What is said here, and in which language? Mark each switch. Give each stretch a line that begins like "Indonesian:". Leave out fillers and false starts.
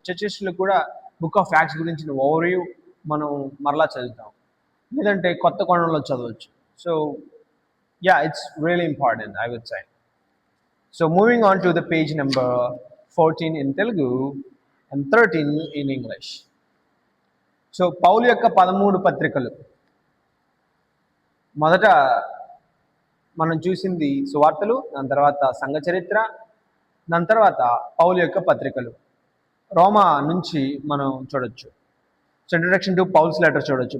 Telugu: Church హిస్టరీలో కూడా book of acts గురించిన ఓవర్వ్యూ మనం మరలా చదువుతాం, లేదంటే కొత్త కోణంలో చదవచ్చు.
English: So yeah, it's really important, I would say. So moving on to the page number 14 in Telugu and 13 in English.
Telugu: So పౌలు యొక్క 13 పత్రికలు. మొదట మనం చూసింది సువార్తలు, దాని తర్వాత సంఘ చరిత్ర, దాని తర్వాత పౌలు యొక్క పత్రికలు. రోమా నుంచి మనం చూడొచ్చు. సో
English: introduction to Paul's letter
Telugu: చూడొచ్చు.